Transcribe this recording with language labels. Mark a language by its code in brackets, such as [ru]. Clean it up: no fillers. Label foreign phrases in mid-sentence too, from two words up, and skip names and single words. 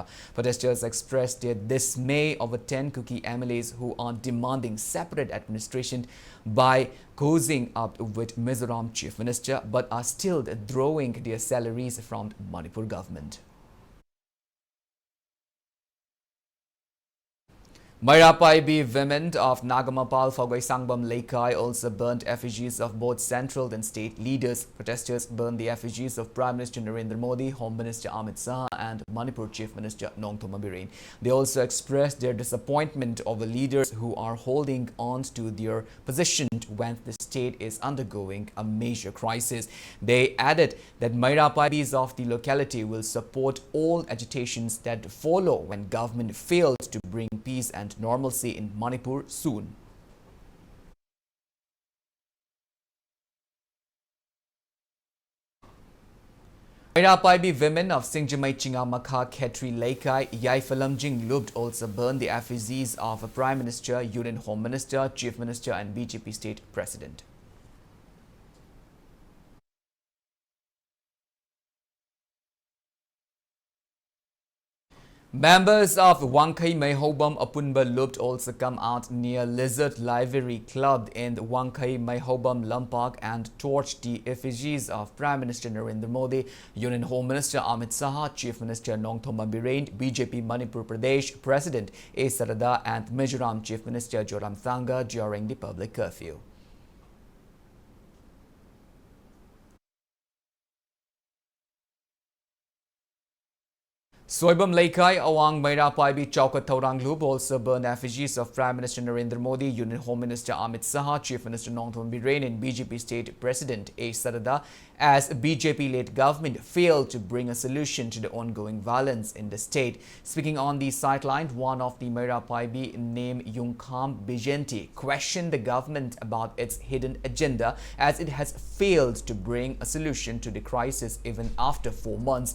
[en] Protesters expressed their dismay over 10 Kuki MLAs who are demanding separate administration by cozying up with Mizoram Chief Minister but are still drawing their salaries from Manipur government. Mairapaibi women of Nagamapal Phagwai Sangbam Laikai also burnt effigies of both central and state leaders. Protesters burned the effigies of Prime Minister Narendra Modi, Home Minister Amit Shah and Manipur Chief Minister Nongthoma Bireen. They also expressed their disappointment over leaders who are holding on to their position when the state is undergoing a major crisis. They added that Mairapaibis of the locality will support all agitations that follow when government fails to bring peace and normalcy in Manipur soon. Mairapaibi women of Singjamai Chingamakha Khetri Laikai Yaifalamjing Lubt also burned the effigies of a Prime Minister, Union Home Minister, Chief Minister and BJP State President. Members of Wangkai Maihobam Apunba Lubt also come out near Lizard Library Club in the Wangkai Maihobam Lampak and torched the effigies of Prime Minister Narendra Modi, Union Home Minister Amit Shah, Chief Minister Nongthoma Bireen, BJP Manipur Pradesh President A. Sarada and Mizoram Chief Minister Zoramthanga during the public curfew. Soibam Laikai Awang Mairapaibi Chaukat Thauranglup also burned effigies of Prime Minister Narendra Modi, Union Home Minister Amit Shah, Chief Minister Nongthoma Bireen and BJP State President A. Sarada as BJP-led government failed to bring a solution to the ongoing violence in the state. Speaking on the sideline, one of the Mairapaibi named Yungkham Bijenti questioned the government about its hidden agenda as it has failed to bring a solution to the crisis even after 4 months.